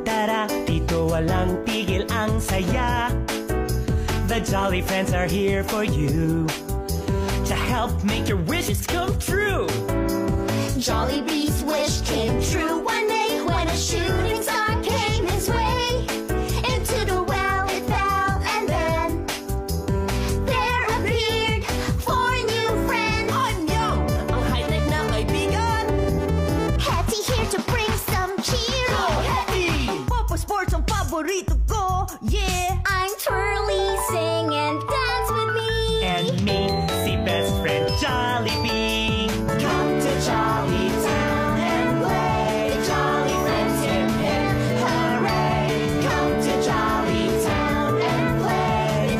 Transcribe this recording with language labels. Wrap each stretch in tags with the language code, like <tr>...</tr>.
<tl>Tara, dito walang tigil ang saya.</tl> <en>The Jolly Friends are here for you to help make your wishes come true. Jollibee's wish came true one day when a shooting star came his way. Into the well it fell, and then there appeared four new friends. Oh no!</en> <tl>Ang high-tech na kaibigan!</tl> <en>Hetty here to bring some cheer. Go, Hetty!</en> <tl>Papa Sports ang paborito ko, yeah!</tl> <en>I'm Twirly, sing and dance with me. And me, si best friend Jollibee. Come to Jolly Town and play. Jolly friends, hip hip hooray. Come to Jolly Town and play.</en>